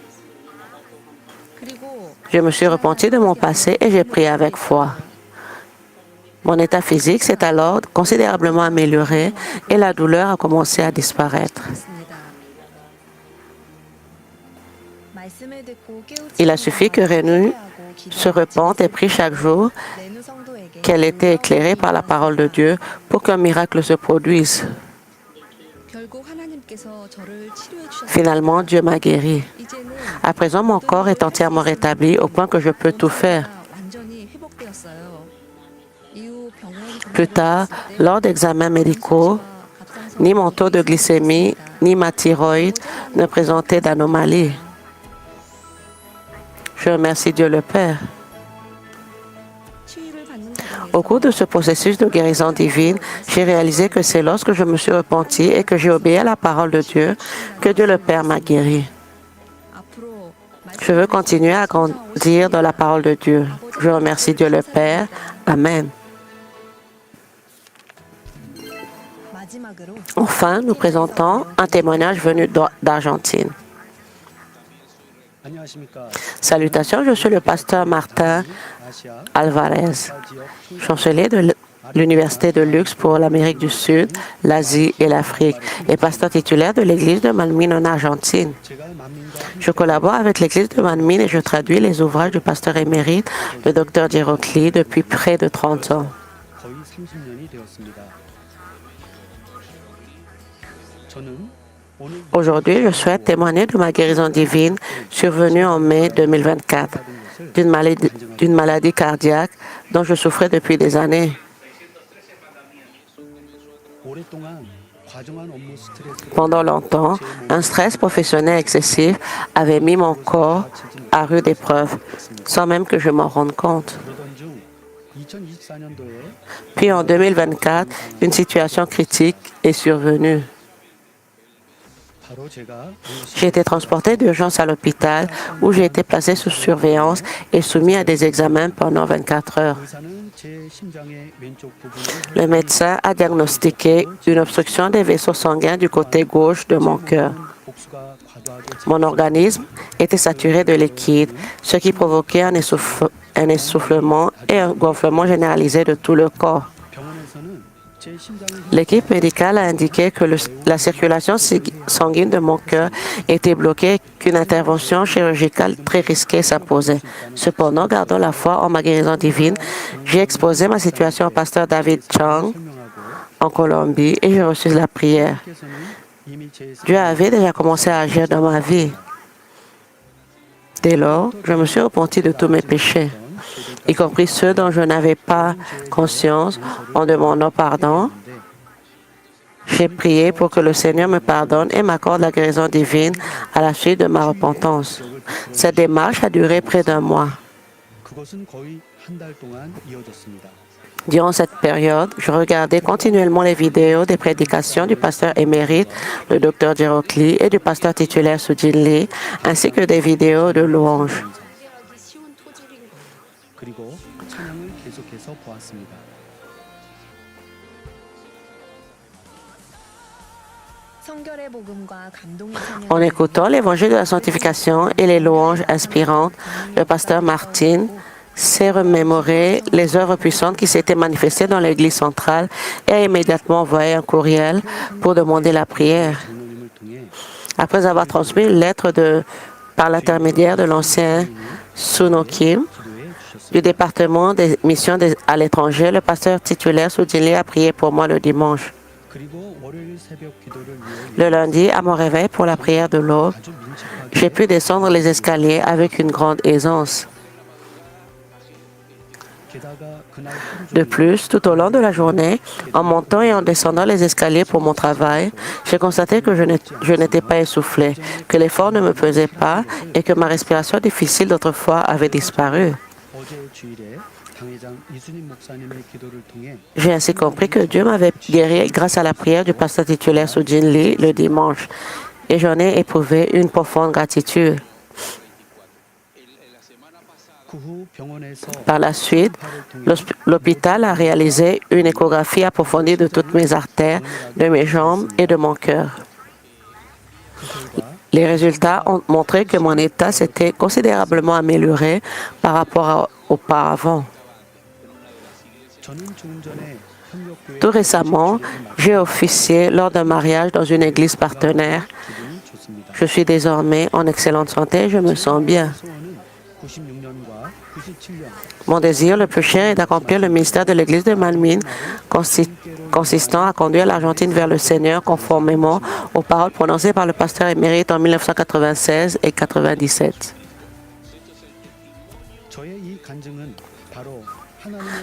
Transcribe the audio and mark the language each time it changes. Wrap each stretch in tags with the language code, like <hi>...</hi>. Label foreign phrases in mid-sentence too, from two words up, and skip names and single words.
<ko>그리고</ko> <fr>Je me suis repenti de mon passé et j'ai prié avec foi. Mon état physique s'est alors considérablement amélioré et la douleur a commencé à disparaître.</fr> <ko>있습니다. 말씀을 듣고 깨우치고</ko> <fr>Il a suffi que Renu</fr> <ko>하고</ko> <fr>se repente et prie chaque jour</fr> <ko>레누 성도에게</ko> <fr>qu'elle était éclairée par la parole de Dieu pour qu'un miracle se produise.</fr> <ko>결국 하나님께서 저를 치료해 주셨습니다.</ko> <fr>Finalement, Dieu m'a guéri.</fr> <ko>이제는</ko> <fr>À présent, mon corps est entièrement rétabli au point que je peux tout faire.</fr> <ko>완전히 회복되었어요. 이후 병원</ko> <fr>Plus tard, lors d'examens médicaux, ni mon taux de glycémie ni ma thyroïde ne présentaient d'anomalie. Je remercie Dieu le Père.</fr> <ko>치유를 받는 과정에서</ko> <fr>Au cours de ce processus de guérison divine, j'ai réalisé que c'est lorsque je me suis repenti et que j'ai obéi à la parole de Dieu que Dieu le Père m'a guéri.</fr> <ko>앞으로</ko> <fr>Je veux continuer à grandir dans la parole de Dieu. Je remercie Dieu le Père. Amen.</fr> <ko>마지막으로</ko> <fr>Enfin, nous présentons un témoignage venu d'Argentine.</fr> <ko>안녕하십니까.</ko> <fr>Salutations, je suis le pasteur Martin</fr> <ko>아시아</ko> <fr>Alvarez,</fr> <ko>지역</ko> <fr>chancelier de l'Université de Luxe pour l'Amérique du Sud, l'Asie et l'Afrique, et pasteur titulaire de l'église de Manmin en Argentine.</fr> <ko>제가 만민과</ko> <fr>Je collabore avec l'église de Manmin et je traduis les ouvrages du pasteur émérite, le docteur Girotli, depuis près de 30 ans.</fr> <ko>거의 30년이 되었습니다. 저는 오늘</ko> <fr>Aujourd'hui, je souhaite témoigner de ma guérison divine survenue en mai 2024 d'une maladie cardiaque dont je souffrais depuis des années.</fr> <ko>오랫동안 과중한 업무 스트레스로</ko> <fr>Pendant longtemps, un stress professionnel excessif avait mis mon corps à rude épreuve, sans même que je m'en rende compte.</fr> <ko>그러던 중 2024년도에</ko> <fr>Puis en 2024, une situation critique est survenue.</fr> <ko>바로 제가</ko> <fr>J'ai été transporté d'urgence à l'hôpital où j'ai été placé sous surveillance et soumis à des examens pendant 24 heures.</fr> <ko>의사는 제 심장의 왼쪽 부분을</ko> <fr>Le médecin a diagnostiqué une obstruction des vaisseaux sanguins du côté gauche de mon cœur.</fr> <ko>복수가 과도하게</ko> <fr>Mon organisme était saturé de liquide, ce qui provoquait un essoufflement et un gonflement généralisé de tout le corps.</fr> <ko>병원에서는 제 심장이</ko> <fr>L'équipe médicale a indiqué que la circulation sanguine de mon cœur était bloquée et qu'une intervention chirurgicale très risquée s'imposait. Cependant, gardant la foi en ma guérison divine, j'ai exposé ma situation au pasteur David Chang</fr> <ko>설명하고</ko> <fr>en Colombie et j'ai reçu la prière.</fr> <ko>께서는 이미 제</ko> <fr>Dieu avait déjà commencé à agir dans ma vie. Dès lors, je me suis repenti de tous mes péchés, y compris ceux dont je n'avais pas conscience. En demandant pardon, j'ai prié pour que le Seigneur me pardonne et m'accorde la guérison divine à la suite de ma repentance. Cette démarche a duré près d'un mois.</fr> <ko>그것은 거의 한 달 동안 이어졌습니다.</ko> <fr>Durant cette période, je regardais continuellement les vidéos des prédications du pasteur émérite, le Dr. Gerald Lee, et du pasteur titulaire Sujin Lee, ainsi que des vidéos de louanges.</fr> <ko>그리고 찬양을 계속해서 보았습니다. 성결의 복음과 감동의</ko> <fr>En</fr> <ko>찬양</ko> <fr>écoutant l'évangile de la sanctification et les louanges inspirantes, le pasteur Martin s'est remémoré les œuvres puissantes qui s'étaient manifestées dans l'église centrale et a immédiatement envoyé un courriel pour demander la prière.</fr> <ko>장로님을 통해</ko> <fr>Après avoir transmis une lettre par l'intermédiaire de l'ancien Suno Kim</fr> <ko>기도해 주셨습니다.</ko> <fr>du département des missions à l'étranger, le pasteur titulaire Sujin Lee a prié pour moi le dimanche.</fr> <ko>그리고 월요일 새벽 기도를 위해</ko> <fr>Le lundi, à mon réveil pour la prière de l'aube,</fr> <ko>아주 민첩하게</ko> <fr>j'ai pu descendre les escaliers avec une grande aisance.</fr> <ko>게다가 그날 하루</ko> <fr>De</fr> <ko>종일</ko> <fr>plus, tout au long de la journée, en montant et en descendant les escaliers pour mon travail, j'ai constaté que je n'étais pas essoufflé, que l'effort ne me pesait pas et que ma respiration difficile d'autrefois avait disparu.</fr> <ko>어제 주일에 당회장 이순임 목사님의 기도를 통해</ko> <fr>J'ai ainsi compris que Dieu m'avait guéri grâce à la prière du pasteur titulaire Sujin Lee le dimanche, et j'en ai éprouvé une profonde gratitude.</fr> <ko>그 후 병원에서</ko> <fr>Par la suite, l'hôpital a réalisé une échographie approfondie de toutes mes artères, de mes jambes et de mon cœur.</fr> <ko>그 결과</ko> <fr>Les résultats ont montré que mon état s'était considérablement amélioré par rapport à auparavant.</fr> <ko>저는 조금 전에 협력교회</ko> <fr>Tout récemment, j'ai officié lors d'un mariage dans une église partenaire.</fr> <ko>기분이 좋습니다.</ko> <fr>Je suis désormais en excellente santé et je me sens bien.</fr> <ko>소원은 96년과 97년</ko> <fr>Mon désir le plus cher est d'accomplir le ministère de l'église de Malmine, consistant à conduire l'Argentine vers le Seigneur conformément aux paroles prononcées par le pasteur émérite en 1996 et 1997.</fr> <ko>저의 이 간증은 바로 하나님의</ko>